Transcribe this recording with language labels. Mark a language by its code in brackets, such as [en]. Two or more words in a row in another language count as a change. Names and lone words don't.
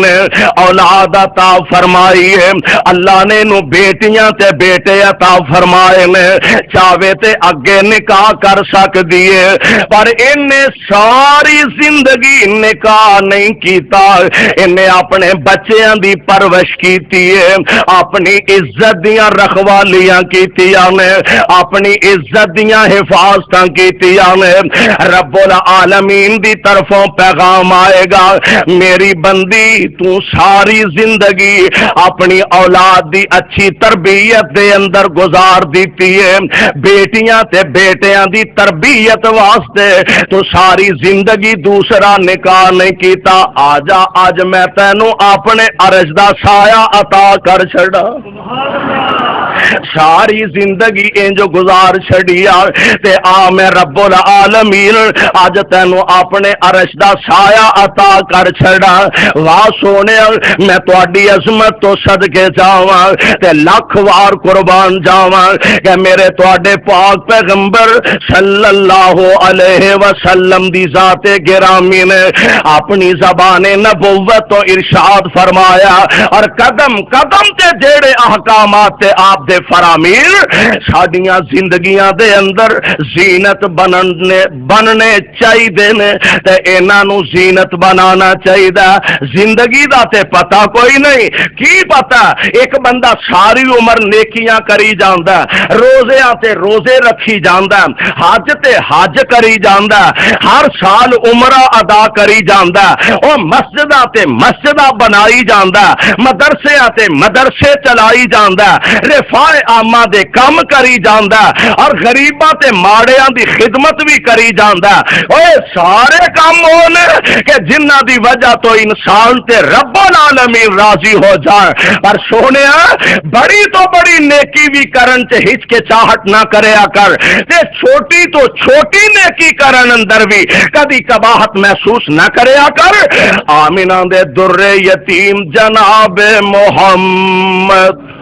[pa] نے اولاد عطا فرمائی ہے، اللہ نے نو بیٹیاں تے بیٹے عطا فرمائے نے، چاہے تے اگے نکاح کر سکتی ہے، پر انہیں ساری زندگی نکاح نہیں کیتا، انہیں اپنے بچیاں دی پرورش کیتی ہے، اپنی عزت دیاں رکھوالیاں کیتیاں نے، اپنی عزت دیاں حفاظتاں کیتیاں نے۔ رب العالمین دی طرفوں پیغام آئے گا، میری بندی تو ساری زندگی اپنی اولاد دی اچھی تربیت دے اندر گزار دیتی ہے، بیٹیاں تے بیٹیاں دی تربیت واسطے تو ساری زندگی دوسرا نکاح نہیں کیتا، آجا آج میں تینوں اپنے عرش دا سایہ عطا کر چھڑا۔ ساری زندگی انج گزار چھڑیا تے آ میں رب العالمین اج تینوں اپنے عرش دا سایہ عطا کر چھڑا واہ سونے میں تہاڈی عظمت تو صدقے جاواں تے لاکھ وار قربان جاواں کہ میرے تہاڈے پاک پیغمبر صلی اللہ علیہ وسلم دی ذات گرامی نے اپنی زبان نبوت تو ارشاد فرمایا اور قدم قدم تے جیڑے احکامات تے آپ دے فرامین ساڈیاں زندگیاں دے اندر زینت بننے چاہیے نے تے انہاں نو زینت بنانا چاہیے زندگی دا تے پتہ کوئی نہیں کی پتہ ایک بندہ ساری عمر نیکیاں کری جاندا روزیاں تے روزے رکھی جاندا حج تے حج کری جاندا ہر سال عمرہ ادا کری جاندا او مسجداں تے مسجداں بنائی جاندا مدرسیاں تے مدرسے چلائی جاندا رفاع عامہ دے کم کری جاندا اور غریباں تے ماڑیاں دی خدمت بھی کری جاندا اوے سارے کام ہون کہ جنہاں دی وجہ تو انسان تے رب العالمین راضی ہو جائے پر سونیا بڑی تو بڑی نیکی بھی کرن تے ہچکچاہٹ نہ کریا کر تے چھوٹی تو چھوٹی نیکی کرن اندر بھی کبھی کباہت محسوس نہ کریا کر آمینہ دے در یتیم جناب محمد